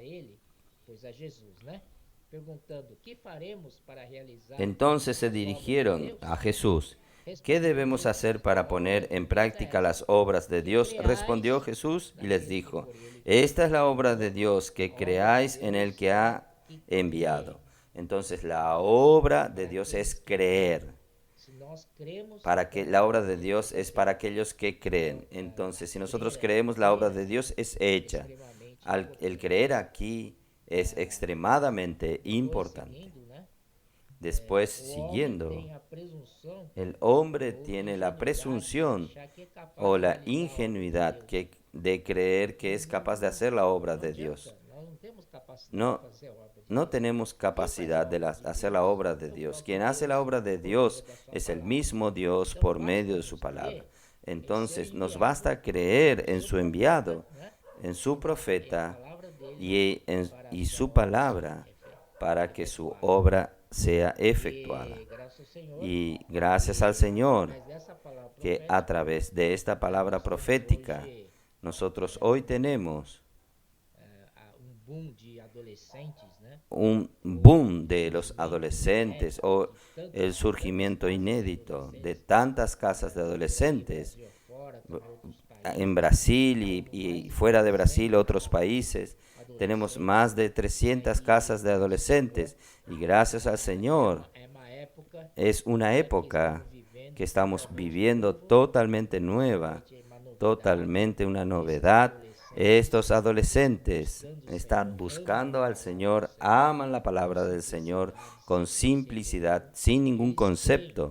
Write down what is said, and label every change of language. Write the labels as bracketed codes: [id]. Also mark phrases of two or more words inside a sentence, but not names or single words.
[es] Entonces se dirigieron a Jesús: ¿qué debemos hacer para poner en práctica las obras de Dios? Respondió Jesús y les dijo: esta es la obra de Dios, que creáis en el que ha enviado. Entonces la obra de Dios es creer. [pt] Se nós cremos, [es] Para que la obra de Dios es para aquellos que creen. Entonces, si nosotros creemos, la obra de Dios es hecha. [pt] extremamente [es] El creer aquí es extremadamente [pt] Depois, importante. seguindo, né? [es] Después, [pt] O homem [es] siguiendo, [pt] tem a presunção [es] el hombre [pt] ou [es] tiene la [pt] ingenuidade de [es] presunción [pt] achar que é capaz [es] o [pt] de [es] la [pt] realizar a obra de [es] ingenuidad [pt] Deus. [es] de creer que es capaz de hacer la obra [pt] Não [es] de [pt] adianta, [es] Dios. [pt] nós não temos capacidade de [es] No, [pt] fazer a obra de [es] no [pt] Deus. [es] tenemos capacidad de hacer la obra de Dios. Quien hace la obra de [pt] Por meio [es] Dios [pt] da sua [es] es el [pt] palavra. [es] mismo Dios [pt] Então [es] por [pt] basta [es] medio de [pt] nos [es] su palabra. [pt] crer [es] Entonces [pt] em [es] nos [pt] seu [es] basta [pt] enviado, [es] creer [pt] em [es] en [pt] seu [es] su [pt] profeta, [es] enviado, [pt] né? [es] en su [pt] E a [es] profeta [pt] palavra dele [es] y [pt] para [es] su [pt] sua obra [es] palabra para que su [pt] efetuada. [es] obra sea efectuada. [pt] E graças ao Senhor, [es] Y gracias al Señor [pt] através dessa palavra [es] que a [pt] profética, [es] través de esta palabra [pt] nós temos [es] profética [pt] hoje [es] nosotros hoy tenemos [pt] boom de adolescentes, né? [es] un boom de los adolescentes o el surgimiento inédito de tantas casas de adolescentes [pt] Brasil afora, também outros países, [es] en Brasil y fuera de Brasil, otros países. Tenemos [pt] adolescentes. [es] más de 300 casas de adolescentes y gracias al Señor [pt] É uma época [es] es una época que estamos viviendo totalmente nueva, totalmente una novedad. Estos adolescentes están buscando al Señor, aman la palabra del Señor con simplicidad, sin ningún concepto.